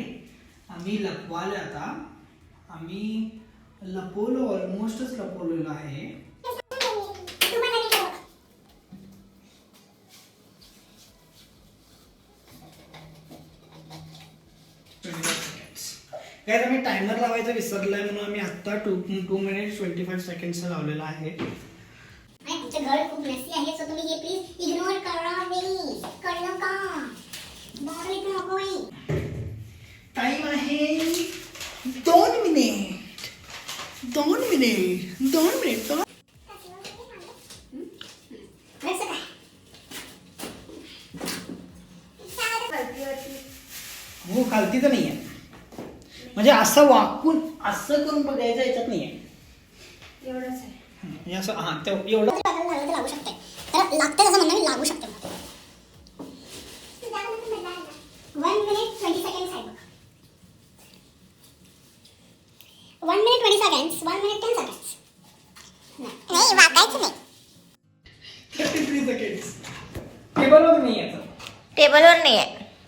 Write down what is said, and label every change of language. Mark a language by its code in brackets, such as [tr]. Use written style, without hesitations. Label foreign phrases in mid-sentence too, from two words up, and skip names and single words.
[mr] आम्ही लपवाले आता आम्ही लपवलो ऑलमोस्टच लपवलेलो आहे. काय आम्ही टायमर लावायचं विसरलाय म्हणून आम्ही आत्ता [en] 2 minutes 25 seconds [mr] लावलेला आहे. आमचं घर खूप मेसी आहे सो तुम्ही हे [en] please ignore [mr] करा. नाही कळलं का. बॉल इथे नकोय. टाइम आहे 2 मिनिट 2 मिनिट 2 मिनिट. कसं काय. हो खालती तर नाहीये. म्हणजे असं वाकून असं करून बघायचं याच्यात नाहीये. एवढंच आहे. म्हणजे असं हा ते एवढं लागलं तर लागू शकते. तर लागते तसं म्हणणं मी लागू शकते. [en] 1 minute 20 seconds आहे. 1 minute 20 seconds. 1 minute 10 seconds. [mr] नाही वाकायचं नाही. 33 seconds. टेबलवर नाही याचं. टेबलवर नाही आहे.